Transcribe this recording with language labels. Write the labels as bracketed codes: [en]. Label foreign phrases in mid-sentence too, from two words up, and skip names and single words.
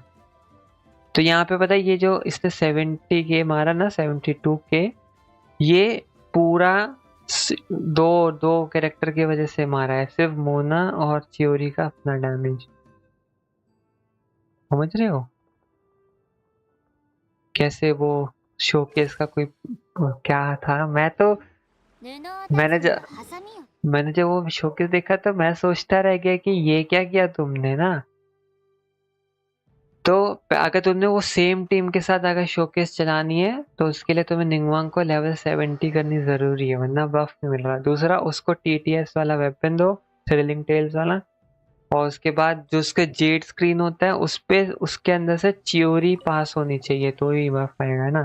[hi] तो यहाँ पे पता है ये जो इसने 70 के मारा ना, 72 के, ये पूरा दो दो कैरेक्टर की वजह से मारा है, सिर्फ मोना और चियोरी का अपना डैमेज। समझ रहे हो कैसे वो शोकेस का कोई क्या था। [ja] 布を断 [hi] मैंने [ja] つに [hi] जब [ja] はハサミを [hi] मैंने जब वो शोकेस देखा तो मैं सोचता रह गया कि ये क्या किया तुमने ना। तो अगर तुमने वो सेम टीम के साथ अगर शोकेस चलानी है तो उसके लिए तुम्हें निंगवांग को लेवल 70 करनी जरूरी है, वरना बफ नहीं मिल रहा। दूसरा, उसको टीटीएस वाला वेपन दो, थ्रिलिंग टेल्स वाला, और उसके बाद जो उसके जेड स्क्रीन होता है उस पे उसके अंदर से चियोरी पास होनी चाहिए तो ही बफ आएगा ना।